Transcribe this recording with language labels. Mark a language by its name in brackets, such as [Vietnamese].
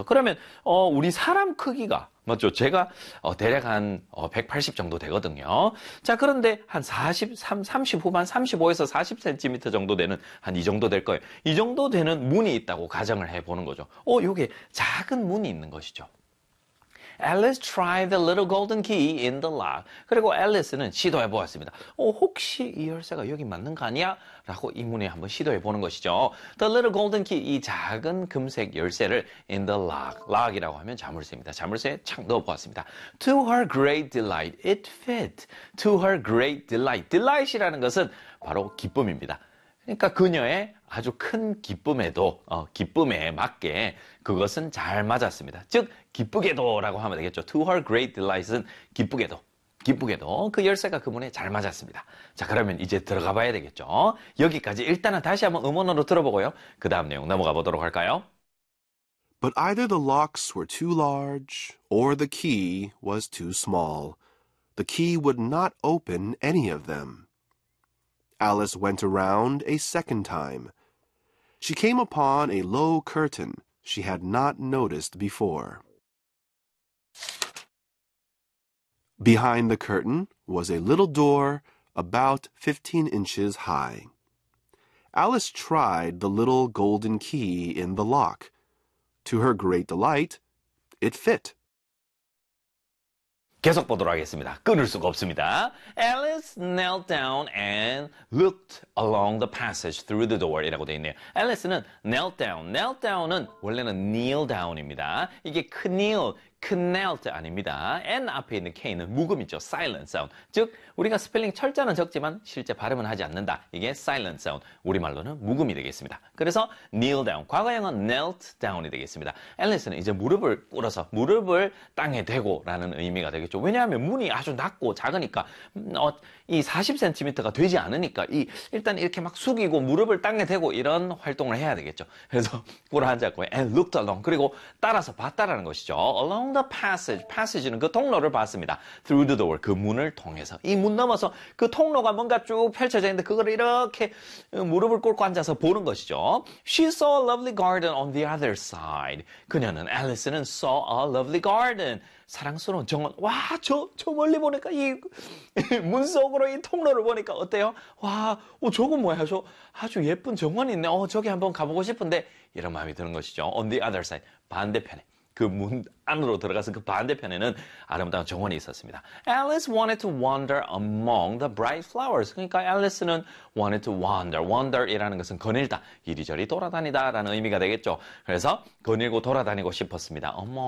[Korean] 그러면 우리 사람 크기가 맞죠? 제가 대략 한 180 정도 되거든요. 자, 그런데 한 35에서 40cm 정도 되는 한 이 정도 될 거예요. 이 정도 되는 문이 있다고 가정을 해 보는 거죠. 요게 작은 문이 있는 것이죠. [English] Alice tried the little golden key in the lock. [Korean] 그리고 앨리스는 시도해 보았습니다. 혹시 이 열쇠가 여기 맞는 거 아니야? 라고 이 문에 한번 시도해 보는 것이죠. [English] The little golden key, [Korean] 이 작은 금색 열쇠를 [English] in the lock. [Korean] lock이라고 하면 자물쇠입니다. 자물쇠에 착 넣어 보았습니다. [English] To her great delight, it fit. To her great delight. [Korean] delight이라는 것은 바로 기쁨입니다. 그러니까 그녀의 아주 큰 기쁨에도, 기쁨에 맞게 그것은 잘 맞았습니다. 즉, 기쁘게도 라고 하면 되겠죠. [English] To her great delight [Korean] 은 기쁘게도, 기쁘게도 그 열쇠가 그 문에 잘 맞았습니다. 자, 그러면 이제 들어가 봐야 되겠죠. 여기까지 일단은 다시 한번 음원으로 들어보고요. 그 다음 내용 넘어가 보도록 할까요? [English] But either the locks were too large or the key was too small. the key would not open any of them. Alice went around a second time. She came upon a low curtain she had not noticed before. Behind the curtain was a little door about 15 inches high. Alice tried the little golden key in the lock. To her great delight, it fit. [Korean] 계속 보도록 하겠습니다. 끊을 수가 없습니다. [English] Alice knelt down and looked along the passage through the door [Korean] 이라고 되어 있네요. [English] Alice는 knelt down. Knelt down은 [Korean] 원래는 [English] kneel down입니다. [Korean] 이게 kneel, knelt 아닙니다. N 앞에 있는 K는 묵음이죠. [English] Silent sound. [Korean] 즉, 우리가 스펠링 철자는 적지만 실제 발음은 하지 않는다. 이게 silent sound. 우리말로는 묵음이 되겠습니다. 그래서 kneel down. 과거형은 knelt down이 되겠습니다. Alice는 이제 무릎을 꿇어서 무릎을 땅에 대고 라는 의미가 되겠죠. 왜냐하면 문이 아주 낮고 작으니까 이 40cm가 되지 않으니까 일단 이렇게 막 숙이고 무릎을 땅에 대고 이런 활동을 해야 되겠죠. 그래서 꿇어앉았고 [English] and looked along. [Korean] 그리고 따라서 봤다라는 것이죠. [English] Along the passage. Passage는 [Korean] 그 통로를 봤습니다. [English] Through the door. [Korean] 그 문을 통해서. 이 문 넘어서 그 통로가 뭔가 쭉 펼쳐져 있는데 그걸 이렇게 무릎을 꿇고 앉아서 보는 것이죠. [English] She saw a lovely garden on the other side. [Korean] 그녀는, Alice는 [English] saw a lovely garden. [Korean] 사랑스러운 정원. 와, 저 멀리 보니까 이 문 속으로 이 통로를 보니까 어때요? 와, 저건 뭐야? 저 아주 예쁜 정원이 있네. 저기 한번 가보고 싶은데. 이런 마음이 드는 것이죠. [English] On the other side. [Korean] 반대편에. 그 문 안으로 들어가서 그 반대편에는 아름다운 정원이 있었습니다. [English] Alice wanted to wander among the bright flowers. [Korean] 그러니까 Alice는 [English] wanted to wander. [Korean] Wander이라는 것은 거닐다, 이리저리 돌아다니다 라는 의미가 되겠죠. 그래서 거닐고 돌아다니고 싶었습니다.